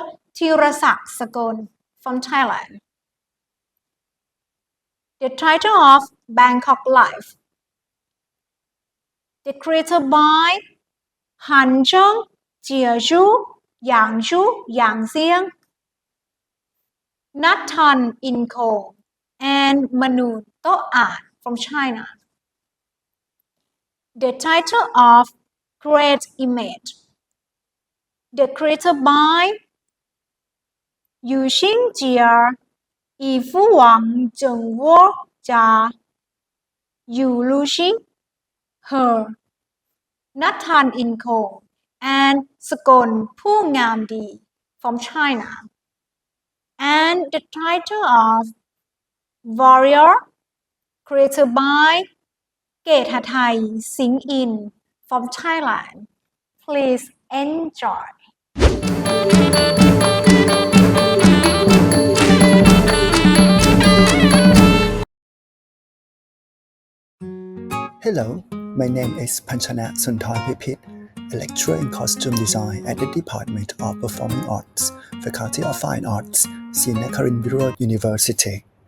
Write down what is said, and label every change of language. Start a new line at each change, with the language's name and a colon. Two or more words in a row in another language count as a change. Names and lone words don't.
English: Thirasak Sakon from Thailand. The title of Bangkok Life, created by Han Zheng, Jia Zhu, Yang Zhu, Yang Xiang, Nathan Inko, and Manu To Art from China. The title of Great Image, created by Yu Xing Jia, Yi Fu Wang Zheng Wo Jia, Yu Lu Xing, Her, Nathan Inko, and Sakon Pu Ngam Di from China. And the title of Warrior, created by Ket Hathai Sing In from Thailand. Please enjoy. Hello, my name is Panchana Sunthornpipit, a lecturer in costume design at the Department of Performing Arts, Faculty of Fine Arts, Srinagarindra University.